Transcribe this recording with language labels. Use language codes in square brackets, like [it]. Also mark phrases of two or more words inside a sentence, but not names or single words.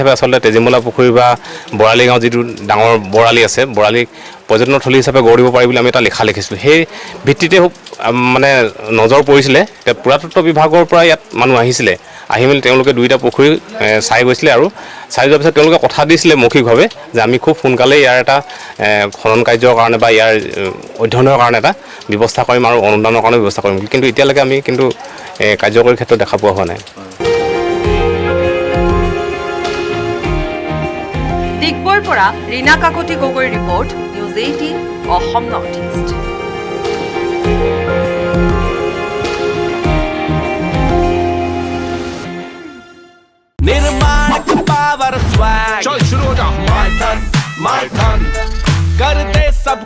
[as] হিচাপে আচলতে তেজীমলা পুখুৰী বা বৰালি গাঁও যিটো ডাঙৰ বৰালি আছে বৰালিক পৰ্যটনস্থলী হিচাপে গঢ় দিব পাৰি বুলি আমি এটা লিখা লিখিছিলোঁ সেই ভিত্তিতে মানে নজৰ পৰিছিলে এতিয়া পুৰাতত্ত্ব বিভাগৰ পৰা ইয়াত মানুহ আহিছিলে আহি মেলি তেওঁলোকে 2টা পুখুৰী চাই গৈছিলে আৰু চাই যোৱাৰ পিছত তেওঁলোকে কথা দিছিলে মৌখিকভাৱে যে আমি খুব সোনকালে ইয়াৰ এটা খনন কাৰ্যৰ কাৰণে বা ইয়াৰ অধ্যয়নৰ কাৰণে এটা ব্যৱস্থা কৰিম আৰু অনুদানৰ কাৰণে ব্যৱস্থা কৰিম কিন্তু এতিয়ালৈকে আমি কাৰ্যকৰী ক্ষেত্ৰত দেখা পোৱা হোৱা নাই। ডিগবৈৰ পৰা ৰীনা কাকতি গগৈৰ ৰিপৰ্ট, নিউজ 18 অসম নৰ্থ ইষ্ট। [hi] निर्माण का [en] power swag, [hi] चल शुरू हो जा। [en] my turn [hi] कर दे सब